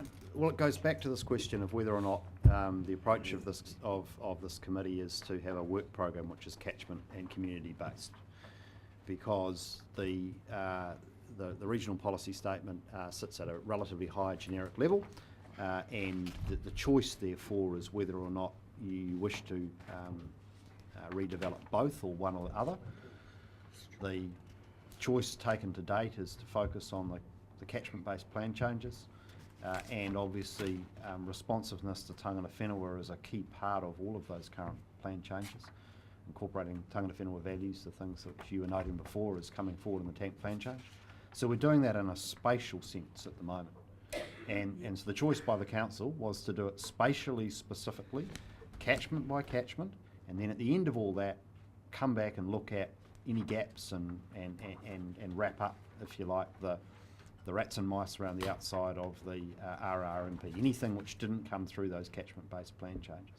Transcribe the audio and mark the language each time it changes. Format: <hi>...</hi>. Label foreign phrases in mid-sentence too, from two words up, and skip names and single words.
<en>Well, it goes back to this question of whether or not the approach of this committee is to have a work program which is catchment and community based, because the regional policy statement sits at a relatively high generic level, and the choice therefore is whether or not you wish to redevelop both or one or the other. The choice taken to date is to focus on the catchment-based plan changes, and obviously responsiveness to</en> <mi>tangata whenua</mi> <en>is a key part of all of those current plan changes. Incorporating</en> <mi>tangata whenua</mi> <en>values, the things that you were noting before, is coming forward in the tank plan change. So we're doing that in a spatial sense at the moment. And so the choice by the council was to do it spatially specifically, catchment by catchment, and then at the end of all that, come back and look at any gaps and wrap up, if you like, the rats and mice around the outside of the RRMP, anything which didn't come through those catchment-based plan changes.</en>